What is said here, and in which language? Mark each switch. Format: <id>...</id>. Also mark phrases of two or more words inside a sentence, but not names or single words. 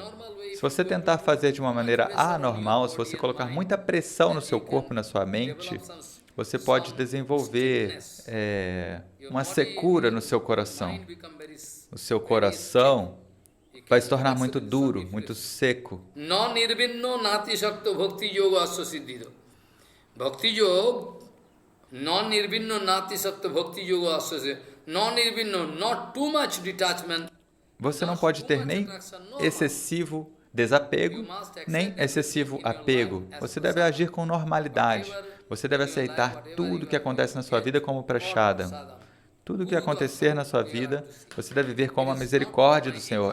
<pt>Se você tentar fazer de uma maneira anormal, se você colocar muita pressão no seu corpo, na sua mente, você pode desenvolver uma secura no seu coração. O seu coração vai se tornar muito duro, muito seco.</pt> <sa>न-निर्विण्णो नाति सक्त भक्ति योग असस्य. न-निर्विण्णो,</sa> <en>not too much detachment.</en> <pt>Você não pode ter nem excessivo desapego, nem excessivo apego. Você deve agir com normalidade. Você deve aceitar tudo que acontece na sua vida como prashadam. Tudo que acontecer na sua vida, você deve ver como a misericórdia do Senhor.</pt>